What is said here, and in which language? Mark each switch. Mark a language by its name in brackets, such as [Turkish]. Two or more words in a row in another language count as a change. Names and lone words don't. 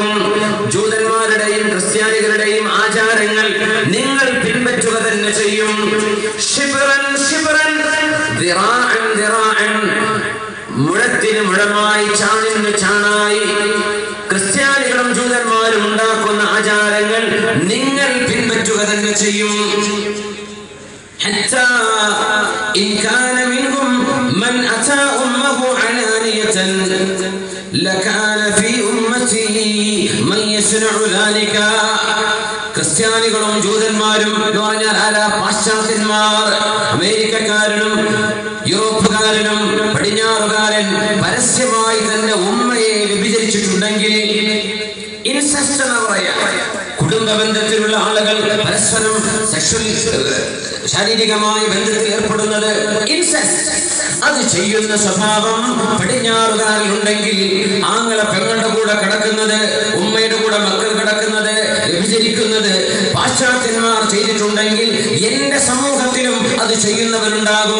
[Malayalam] ജൂതന്മാരുടെയും ക്രിസ്ത്യാനികളുടെയും ആചാരങ്ങൾ നിങ്ങൾ പിൻപറ്റുക തന്നെ ചെയ്യും. [Arabic] شبرا شبرا ذراعا ذراعا. [Malayalam] മുഴത്തിന് മുഴമായി, ചാണിന് ചാണായി ക്രിസ്ത്യാനികളും ജൂതന്മാരും ഉണ്ടാക്കുന്ന ആചാരങ്ങൾ നിങ്ങൾ പിൻപറ്റുക തന്നെ ചെയ്യും. [Arabic] حتى إن كان منهم من أتى أمه علانية لكان في أمتي من يصنع ذلك. [Malayalam] ക്രിസ്ത്യാനികളും ജൂതന്മാരും എന്ന് പറഞ്ഞാൽ ആരാ? പാശ്ചാത്യന്മാർ. അമേരിക്കക്കാരനും യൂറോപ്പുകാരനും പടിഞ്ഞാറുകാരൻ പരസ്യമായി തന്നെ ഉമ്മയെ വ്യഭിചരിച്ചിട്ടുണ്ടെങ്കിൽ, ഇൻസെസ്റ്റ് എന്ന് പറയാം, കുടുംബ ബന്ധത്തിലുള്ള ആളുകൾ പരസ്പരം ശാരീരികമായ ബന്ധത്തിൽ ഏർപ്പെടുന്നത്, ഇൻസെസ്റ്റ്, അത് ചെയ്യുന്ന സ്വഭാവം പടിഞ്ഞാറുകാരിൽ ഉണ്ടെങ്കിൽ, ആങ്ങളെ പെങ്ങളുടെ കൂടെ കിടക്കുന്നത്, ഉമ്മയുടെ കൂടെ മക്കൾ കിടക്കുന്നത്, വ്യഭിചരിക്കുന്നത് പാശ്ചാത്യന്മാർ ചെയ്തിട്ടുണ്ടെങ്കിൽ എന്റെ സമൂഹത്തിലും അത് ചെയ്യുന്നവരുണ്ടാകും.